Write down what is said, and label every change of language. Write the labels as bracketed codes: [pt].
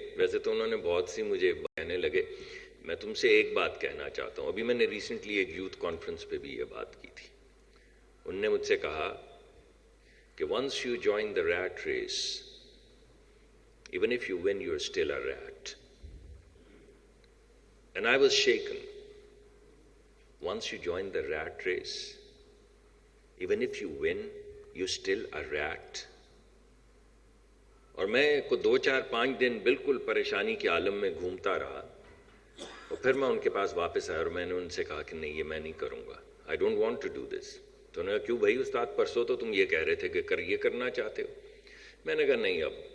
[ur] ویسے تو انہوں نے بہت سی مجھے کہنے لگے. میں تم سے ایک بات کہنا چاہتا ہوں، ابھی میں نے ریسنٹلی ایک یوتھ کانفرنس پہ بھی یہ بات کی تھی. ان نے مجھ سے کہا کہ [en] Once you join the rat race, even if you win, you're still a rat. And I was shaken. Once you join the rat race, even if you win, you're still a rat. [ur] اور میں کو 2 4 5 دن بالکل پریشانی کے عالم میں گھومتا رہا، اور پھر میں ان کے پاس واپس آیا اور میں نے ان سے کہا کہ نہیں، یہ میں نہیں کروں گا. [en] I don't want to do this. [ur] تو انہوں نے کہا کیوں بھائی استاد، پرسوں تو تم یہ کہہ رہے تھے کہ یہ کرنا چاہتے ہو. میں نے کہا نہیں اب.